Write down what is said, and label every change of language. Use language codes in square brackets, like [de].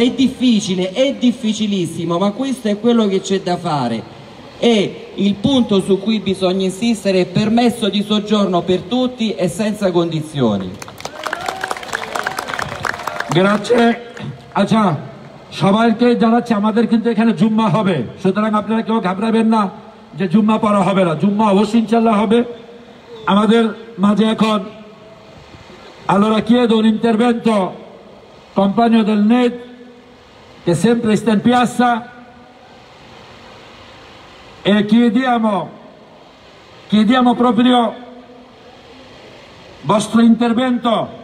[it] È difficile, è difficilissimo, ma questo è quello che c'è da fare. E il punto su cui bisogna insistere è permesso di soggiorno per tutti e senza condizioni. Grazie. [bn] আচ্ছা সবাইকে জানাচ্ছি আমাদের কিন্তু এখানে জুম্মা হবে, সুতরাং আপনারা কেউ ঘাবড়াবেন না যে জুম্মা পড়া হবে না। জুম্মা অবশ্যই ইনশাআল্লাহ হবে। আমাদের মাঝে এখন [it] allora chiedo un intervento compagno del NED che sempre sta in piazza e chiediamo proprio vostro intervento.